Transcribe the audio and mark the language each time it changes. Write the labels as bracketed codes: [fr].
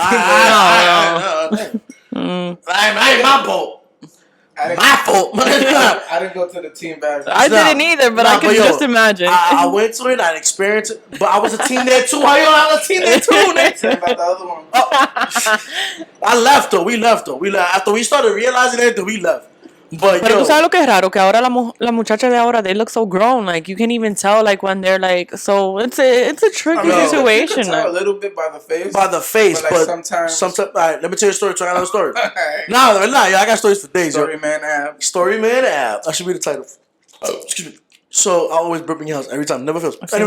[en] I ain't my fault. My fault. I didn't go to the team bash. I didn't either, but I can just imagine. I went to it, I experienced it, but I was a team there too. I was a team there too, nigga. About the other one. I left though. We left. After we started realizing everything, we left. But [es] Pero tú sabes lo que es raro, que ahora la muchacha de ahora, [en] they look so grown. Like, you can even tell, like, when they're like, so it's a tricky situation. You can tell a little bit by the face. But sometimes. All right, let me tell you a story. I got a story. Nah, I got stories for days. Storyman app. Storyman app. That should be the title. Excuse me. So I always burp in your house every time. Never fails.